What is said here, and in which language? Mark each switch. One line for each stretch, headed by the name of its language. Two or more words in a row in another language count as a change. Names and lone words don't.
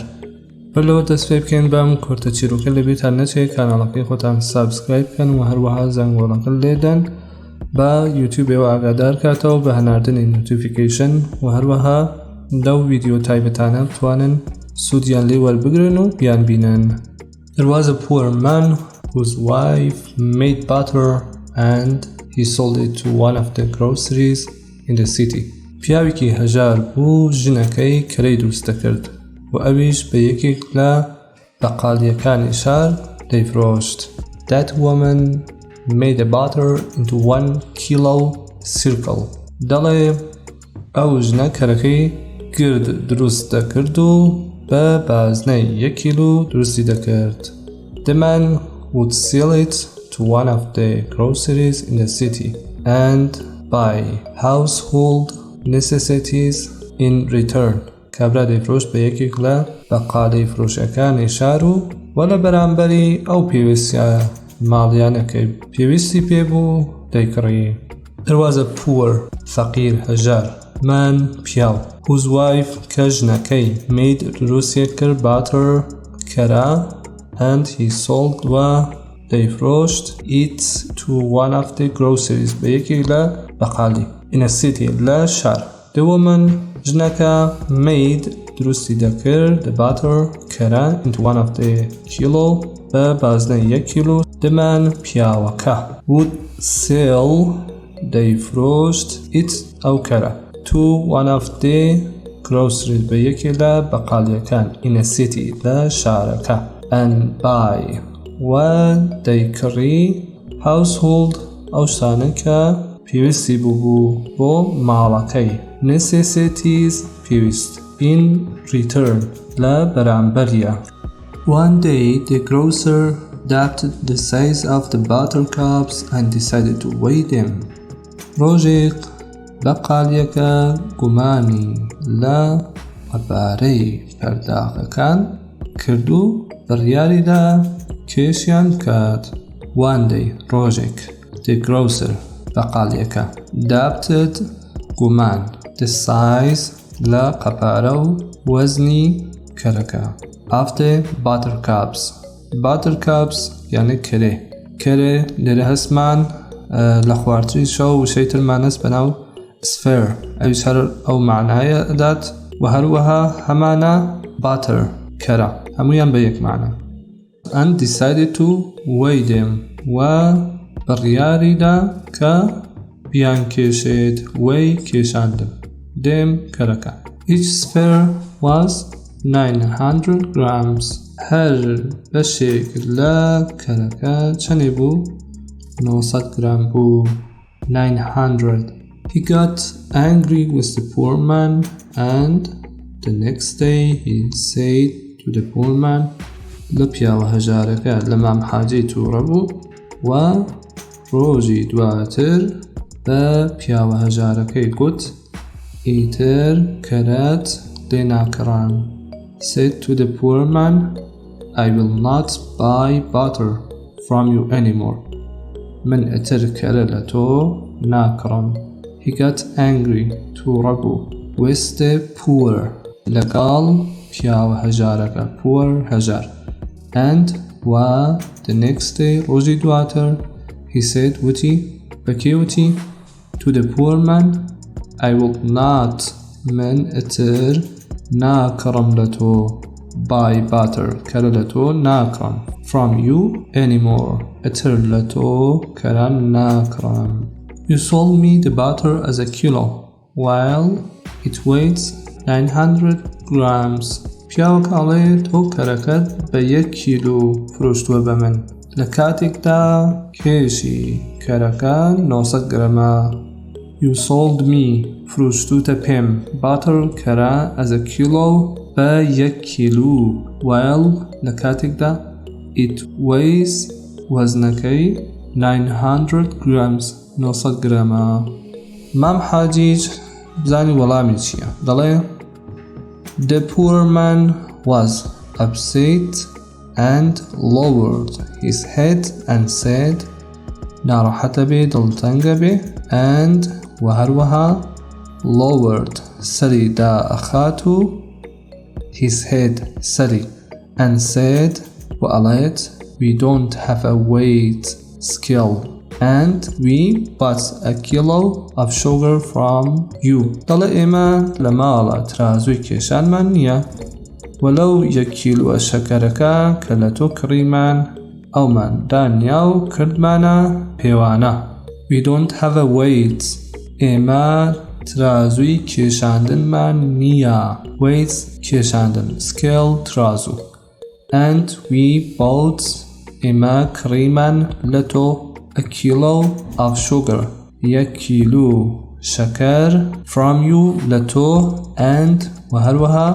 Central Kurdish: بەرلەوە دەست پێ بکەین بەم کورتە چیرۆکە لەبیرتان نەچێت کاناڵەکەی خۆتان سابسکرایب بکەن و هەروەها زەنگۆڵەکە لێدەن بە یوتیوبەوە ئاگادار کاتەوە بە هەناردنی نوتیفیکیشن و هەروەها لەو ڤیدیۆ تایبەتانە بتوانن سوودیان لێ وەربگرن و بیان بینن.
English: There was a poor man whose wife made butter and he sold it to one of the groceries in the city.
Central Kurdish: پیاوێکی هەژار بوو، ژنەکەی کەرەی دروست دەکرد و ئەویش بە یەکێک لە بەقاڵیەکانی شار دەیفرۆشت.
English: That woman made the butter into 1 kilo circle.
Central Kurdish: دەڵێ ئەو ژنە کەرەکەی گرد دروست دەکرد و بە بازنەی 1 کیلو دروستی دەکرد.
English: The man would sell it to one of the groceries in the city and buy household necessities in return.
Central Kurdish: کابرا دەیفرۆشت بە یەکێک لە بەقالەی فرۆشەکانی شار و وەلە بەرامبەری ئەو پێویستیە ماڵیانەکەی پێویستی پێبوو دەیکڕی.
English: There was a poor
Central Kurdish: فەقیر هەژار
English: man پیاو whose wife کەژنەکەی made
Central Kurdish: دروستی کرد
English: butter کەرە and he sold
Central Kurdish: و دەیفرۆشت
English: it to one of the groceries
Central Kurdish: بە یەکێک لە بەقالی
English: in a city
Central Kurdish: لە شار.
English: The woman ژنەکە made
Central Kurdish: دروستی دەکرد
English: the butter کەرە into one of the kilo
Central Kurdish: بە بازنەی 1 کیلو.
English: The man
Central Kurdish: پیاوەکە
English: would sell
Central Kurdish: دەیفرۆشت it ئەو کەرە
English: to one of the groceries
Central Kurdish: بە یەکێک لە بەقالیەکان
English: in a city
Central Kurdish: لە شارەکە
English: and buy
Central Kurdish: و دەیکڕی household ئەو شتانە کە پێویستی بوو بۆ ماڵەکەی necessities پێویست
English: in return
Central Kurdish: لە بەرامبەریە.
English: One day the grocer adapted the size of the buttercups and decided to weigh them.
Central Kurdish: ڕۆژێک بەقالیەکە گومانی لە قەبارەی پەرداخەکان کرد و بڕیاریدا کێشیان بکات.
English: One day
Central Kurdish: ڕۆژێک
English: the grocer
Central Kurdish: بەقالیەکە adapted گومان
English: the size
Central Kurdish: لە قەبارە و وەزنی کەرەکە
English: of the buttercups
Central Kurdish: یعنی کەرێ لێرە هەسمان لە خواردنی شەو وشەی ترمان هەست بەناو sphere ئەویش هەر ئەو معنایە دات و هەروەها هەمانە butter کەرە هەمویان بە یەک معنە.
English: and decided to weigh them
Central Kurdish: و بڕیاریدا کە بیان کێشێت
English: weigh کێشاندن them کەرەکە. each sphere was 900 grams.
Central Kurdish: هەر بەشێک لە کەرەکە چەندێ بوو؟ 900 گرام بوو. 900.
English: He got angry with the poor man and the next day he said to the poor man
Central Kurdish: لە پیاوە هەژارەکە لە مام حاجەی تووڕە بوو و ڕۆژی دواتر بە پیاوە هەژارەکەی گوت ئیتر کەرەت لێ ناکڕان.
English: said to the poor man I will not buy butter from you anymore.
Central Kurdish: من ئەتر کەرە لە تۆ ناکڕم.
English: He got angry
Central Kurdish: تووڕە بوو
English: with the poor
Central Kurdish: لەگەڵ پیاوە هەژارەکە poor هەژار and و
English: the next day
Central Kurdish: ڕۆژی دواتر
English: he said
Central Kurdish: وتی بەکێ وتی
English: to the poor man I will not
Central Kurdish: من ئەتر ناکڕم لە تۆ
English: buy butter
Central Kurdish: کەرە لە تۆ ناکڕم
English: from you anymore
Central Kurdish: ئەتر لە تۆ کەرە ناکڕم.
English: You sold me the butter as a kilo while it weighs 900 grams.
Central Kurdish: پیاوەکەڵێ تۆ کەرەکەت بە 1 کیلو فرۆشتووە بە من لە کاتێکدا کێشی کەرەکە 900 گرەمە.
English: You sold me
Central Kurdish: فرۆشتوتە پێم
English: butter کەرە as a kilo
Central Kurdish: بە 1 کیلو
English: while
Central Kurdish: لە کاتێکدا
English: it weighs وەزنەکەی 900 grams 900 گرەمە.
Central Kurdish: مام حاجیج بزانی وەڵامی چییە؟
English: دەڵێ The poor man was upset and lowered his head and said
Central Kurdish: ناڕەحەتە بێ دڵتەنگە بێ
English: and وهروەها lowered
Central Kurdish: سەری دائەخات و
English: his head سەری and said وأڵێت we don't have a weight scale and we bought a kilo of sugar from you
Central Kurdish: دەڵێ ئێمە لە ماڵە ترازووی کێشانمان نییە وەلەو 1 کیلۆ شەکەرەکە کە لە تۆ کڕیمان ئەومان دانیا و کردمانە پێوانە
English: we don't have a weight
Central Kurdish: ئێمە ترازووی کێشاندنمان نییە
English: weight کێشاندن scale ترازوو and we bought
Central Kurdish: ئێمە کڕیمان لە تۆ
English: a kilo of sugar
Central Kurdish: 1 کیلو شەکەر
English: from you
Central Kurdish: لە تۆ and وهروەها